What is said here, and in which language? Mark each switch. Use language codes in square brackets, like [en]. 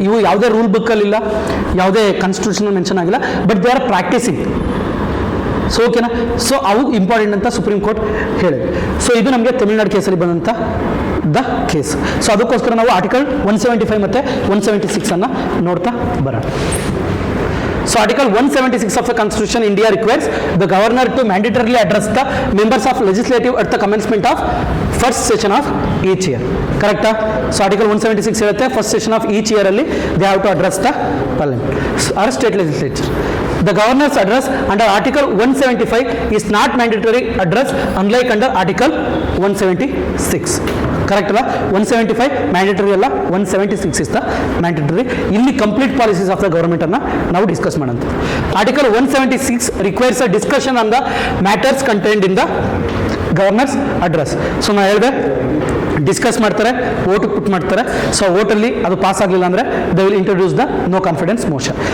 [kn] ಇವು ಯಾವುದೇ ರೂಲ್ ಬುಕ್ಕಲ್ಲಿಲ್ಲ, ಯಾವುದೇ ಕಾನ್ಸ್ಟಿಟ್ಯೂಷನ್ ಮೆನ್ಷನ್ ಆಗಿಲ್ಲ, [en] But they are practising. [kn] So ಓಕೆನಾ? ಸೊ ಅವು ಇಂಪಾರ್ಟೆಂಟ್ ಅಂತ ಸುಪ್ರೀಂ ಕೋರ್ಟ್ ಹೇಳಿದೆ. ಸೊ ಇದು ನಮಗೆ ತಮಿಳ್ನಾಡು ಕೇಸಲ್ಲಿ ಬಂದಂಥ ದ ಕೇಸ್. ಸೊ ಅದಕ್ಕೋಸ್ಕರ ನಾವು ಆರ್ಟಿಕಲ್ 175 ಮತ್ತು 176 ಅನ್ನು ನೋಡ್ತಾ ಬರೋಣ. [en] So Article 176 of the Constitution, India requires the governor to mandatorily address the members of legislative at the commencement of first session of each year. Correct? So Article 176 [kn] ಹೇಳುತ್ತೆ [en] first session of each year ಅಲ್ಲಿ they have to address the parliament or state legislature. The governor's address under Article 175 is not mandatory address unlike under Article 176. [kn] Correct ಅಲ್ಲ? 175 mandatory ಅಲ್ಲ, [en] 176 is the mandatory. ಇಲ್ಲಿ complete policies of the government [kn] ಅನ್ನ ನಾವು discuss ಮಾಡೋಣ. [en] Article 176 requires a discussion on the matters contained in the governor's address. [kn] So ನಾನು ಹೇಳಿದೆ discuss ಮಾಡ್ತಾರೆ, vote ಪುಟ್ ಮಾಡ್ತಾರೆ. [en] so [kn] ವೋಟಲ್ಲಿ ಅದು ಪಾಸ್ ಆಗಲಿಲ್ಲ ಅಂದರೆ [en] They will introduce the no confidence motion.